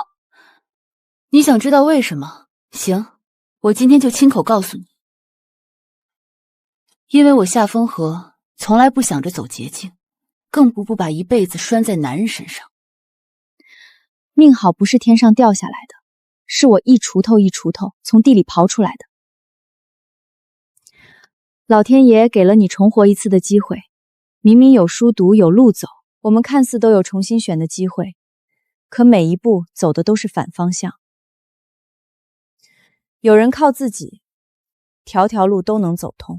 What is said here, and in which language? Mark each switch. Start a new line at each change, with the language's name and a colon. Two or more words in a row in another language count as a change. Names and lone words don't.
Chinese: 你想知道為什麼？行，我今天就親口告訴你。因為我夏風荷從來不想着走捷徑，更不把一輩子拴在男人身上。命好不是天上掉下來的，是我一鋤頭一鋤頭從地裡刨出來的。老天爺給了你重活一次的機會，明明有書讀有路走，我們看似都有重新選的機會，可每一步走的都是反方向。有人靠自己，條條路都能走通。